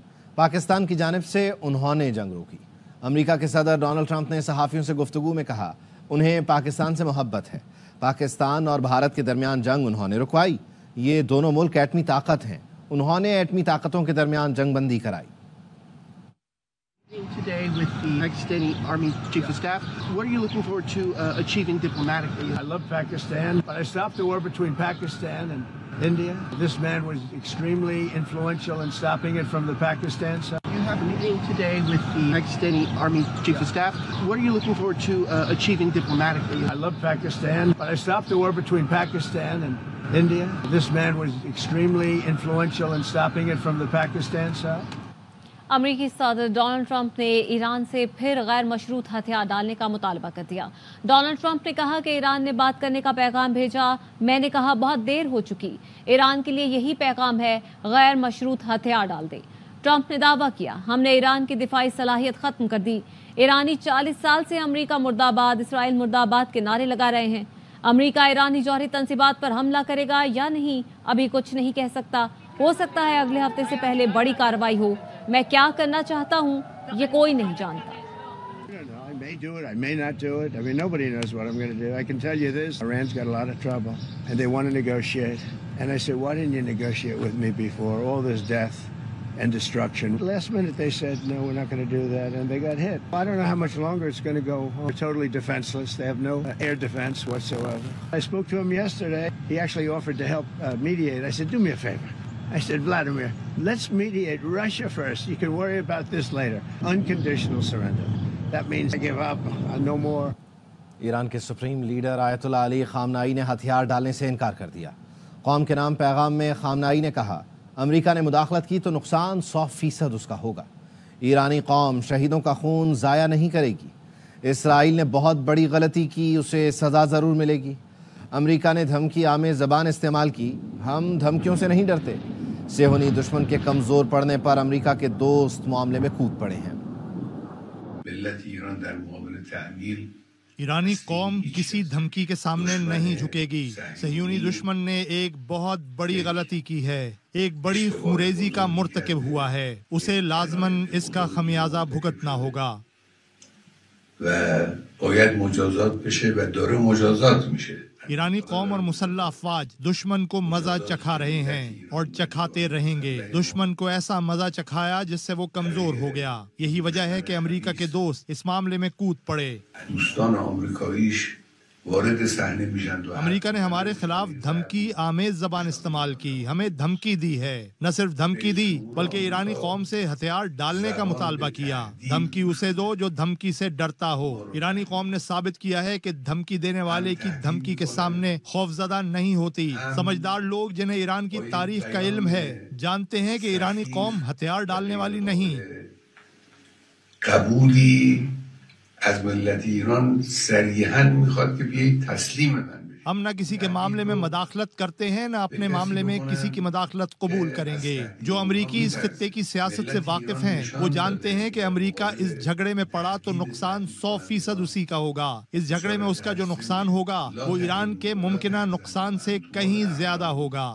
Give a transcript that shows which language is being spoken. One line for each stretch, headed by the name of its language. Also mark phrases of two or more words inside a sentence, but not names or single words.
Urdu: پاکستان کی جانب سے انہوں نے جنگ روکی۔ امریکہ کے صدر ڈونلڈ ٹرمپ نے صحافیوں سے گفتگو میں کہا انہیں پاکستان سے محبت ہے. پاکستان اور بھارت کے درمیان جنگ انہوں نے رکوائی۔ یہ دونوں ملک ایٹمی طاقت ہیں. انہوں نے ایٹمی طاقتوں کے درمیان جنگ بندی کرائی.
English: Today with the Pakistani Army Chief of Staff, what are you looking forward to achieving diplomatically? I love Pakistan, but I stopped the war between Pakistan and India. This man was extremely influential in stopping it from the Pakistan side. You have a meeting today with the Pakistani Army Chief of Staff. What are you looking forward to achieving diplomatically? I love Pakistan, but I stopped the war between Pakistan and India. This man was extremely influential in stopping it from the Pakistan side.
Urdu: امریکی صدر ڈونلڈ ٹرمپ نے ایران سے پھر غیر مشروط ہتھیار ڈالنے کا مطالبہ کر دیا. ڈونلڈ ٹرمپ نے کہا کہ ایران نے بات کرنے کا پیغام بھیجا. میں نے کہا بہت دیر ہو چکی۔ ایران کے لیے یہی پیغام ہے، غیر مشروط ہتھیار ڈال دے. ٹرمپ نے دعویٰ کیا ہم نے ایران کی دفاعی صلاحیت ختم کر دی. ایرانی 40 سال سے امریکہ مردہ باد، اسرائیل مردہ باد کے نعرے لگا رہے ہیں. امریکہ ایرانی جوہری تنصیبات پر حملہ کرے گا یا نہیں ابھی کچھ نہیں کہہ سکتا. ہو سکتا ہے اگلے ہفتے سے پہلے بڑی کارروائی ہو۔ میں کیا کرنا چاہتا ہوں یہ کوئی نہیں جانتا.
English: I may do it, I may not do it. I mean, nobody knows what I'm going to do. I can tell you this, Iran's got a lot of trouble, and they want to negotiate. And I said, why didn't you negotiate with me before? All this death and destruction. Last minute they said, no, we're not going to do that, and they got hit. I don't know how much longer it's going to go. They're totally defenseless. They have no air defense whatsoever. I spoke to him yesterday. He actually offered to help mediate. I said, do me a favor. I said, Vladimir, let's mediate Russia first. You can worry about this later. Unconditional surrender. That means I give up, no more.
Urdu: ایران کے سپریم لیڈر آیت اللہ علی خامنائی نے ہتھیار ڈالنے سے انکار کر دیا۔ قوم کے نام پیغام میں خامنائی نے کہا امریکہ نے مداخلت کی تو نقصان 100% اس کا ہوگا۔ ایرانی قوم شہیدوں کا خون ضائع نہیں کرے گی۔ اسرائیل نے بہت بڑی غلطی کی، اسے سزا ضرور ملے گی۔ امریکہ نے دھمکی آمیز زبان استعمال کی، ہم دھمکیوں سے نہیں ڈرتے۔ صہیونی دشمن کے کمزور پڑنے پر امریکہ کے دوست معاملے میں کود پڑے ہیں۔
Persian: ملت ایران در مقابل تعمیل
Urdu: ایرانی قوم کسی دھمکی کے سامنے نہیں جھکے گی۔ صہیونی دشمن نے ایک بہت بڑی غلطی کی ہے، ایک بڑی خونریزی کا مرتکب ہوا ہے، اسے لازماً اس کا خمیازہ بھگتنا ہوگا۔
Persian: و باید مجازات بشه و داره مجازات میشه۔
Urdu: ایرانی قوم اور مسلح افواج دشمن کو مزہ چکھا رہے ہیں اور چکھاتے رہیں گے۔ دشمن کو ایسا مزہ چکھایا جس سے وہ کمزور ہو گیا۔ یہی وجہ ہے کہ امریکہ کے دوست اس معاملے میں کود پڑے۔
Persian: دوستان آمریکاییش وارد صحنه میشن و
Urdu: امریکہ نے ہمارے خلاف دھمکی آمیز زبان استعمال کی، ہمیں دھمکی دی ہے۔ نہ صرف دھمکی دی بلکہ ایرانی قوم سے ہتھیار ڈالنے کا مطالبہ کیا۔ دھمکی اسے دو جو دھمکی سے ڈرتا ہو۔ ایرانی قوم نے ثابت کیا ہے کہ دھمکی دینے والے کی دھمکی کے سامنے خوفزدہ نہیں ہوتی۔ سمجھدار لوگ جنہیں ایران کی تاریخ کا علم ہے جانتے ہیں کہ ایرانی قوم ہتھیار ڈالنے والی نہیں۔
Persian: قبولی از ملت ایران صریحاً میخواد که بیایید تسلیم من بشید۔
Urdu: ہم نہ کسی کے معاملے میں مداخلت کرتے ہیں، نہ اپنے معاملے میں کسی کی مداخلت قبول کریں گے۔ جو امریکی اس خطے کی سیاست سے واقف ہیں وہ جانتے ہیں کہ امریکہ اس جھگڑے میں پڑا تو نقصان 100% اسی کا ہوگا۔ اس جھگڑے میں اس کا جو نقصان ہوگا وہ ایران کے ممکنہ نقصان سے کہیں زیادہ ہوگا۔